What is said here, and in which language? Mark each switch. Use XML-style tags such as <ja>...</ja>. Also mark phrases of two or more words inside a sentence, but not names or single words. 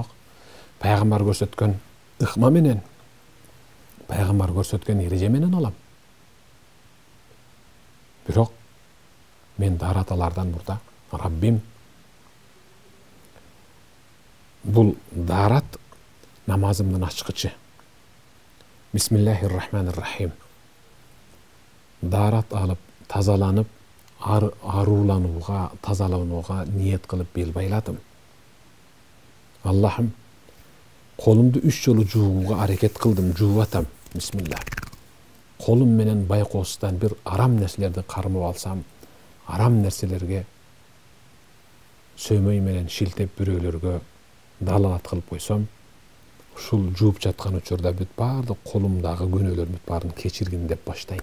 <ky>Пайгамбар көрсөткөн ыкма менен, пайгамбар көрсөткөн эреже менен алам. Бирок мен дарат алардан мурда Раббим бул дарат намазымдын ачкычы. Бисмиллахир-рахманир-рахим. Дарат алып, тазаланып, арууланууга, тазаланууга ниет кылып бел байладым. Аллахым, колумду 3 жолу жууга аракет кылдым, жууп атам. Бисмилlah. Колум менен байкоостан бир арам нерселерди кармап алсам, арам нерселерге сөймөй менен шилтеп бирөөлөргө далалат кылып койсом, ушул жууп жаткан учурда бүт баардык колумдагы күнөөлөр бүт баарын кечиргин деп баштайм.</ky>